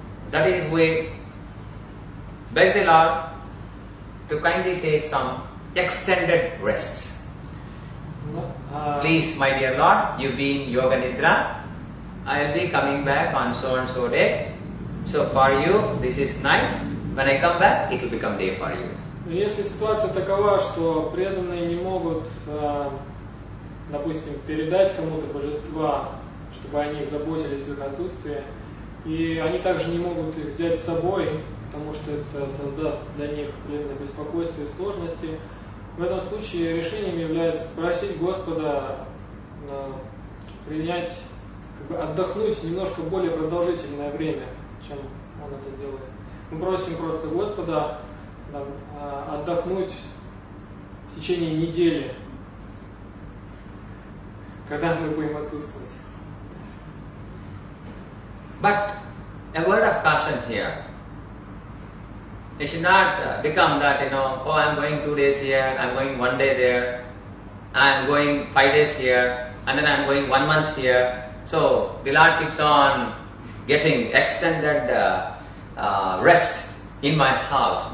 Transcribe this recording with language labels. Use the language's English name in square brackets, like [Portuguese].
[English] That is, we beg the Lord to kindly take some extended rest. Please, my dear Lord, you be in Yoga Nidra. I will be coming back on so and so day. So for you, this is night. When I come back, it will become day for you. [Russian] Если ситуация такова, что преданные не могут, допустим, передать кому-то божества, чтобы о них заботились в их отсутствии, и они также не могут их взять с собой, потому что это создаст для них определенное беспокойство и сложности, в этом случае решением является попросить Господа принять, отдохнуть немножко более продолжительное время, чем Он это делает. Мы просим просто Господа отдохнуть в течение недели, когда мы будем отсутствовать. [English] But a word of caution here. It should not become that, oh, I'm going 2 days here, I'm going 1 day there, I'm going 5 days here, and then I'm going 1 month here. So the Lord keeps on getting extended rest in my house.